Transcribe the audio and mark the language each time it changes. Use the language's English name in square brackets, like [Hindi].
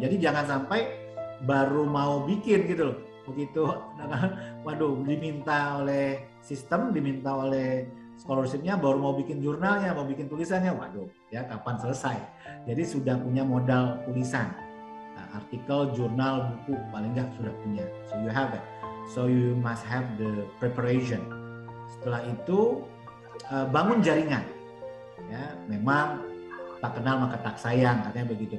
[Indonesian] Jadi jangan sampai baru mau bikin gitu loh. Begitu waduh diminta oleh sistem, diminta oleh scholarship-nya baru mau bikin jurnalnya, mau bikin tulisannya, waduh ya kapan selesai. Jadi sudah punya modal tulisan. Nah, artikel, jurnal, buku paling nggak sudah punya. [English] So you have it. So you must have the preparation. [Indonesian] Setelah itu bangun jaringan. Ya, memang tak kenal maka tak sayang, katanya begitu.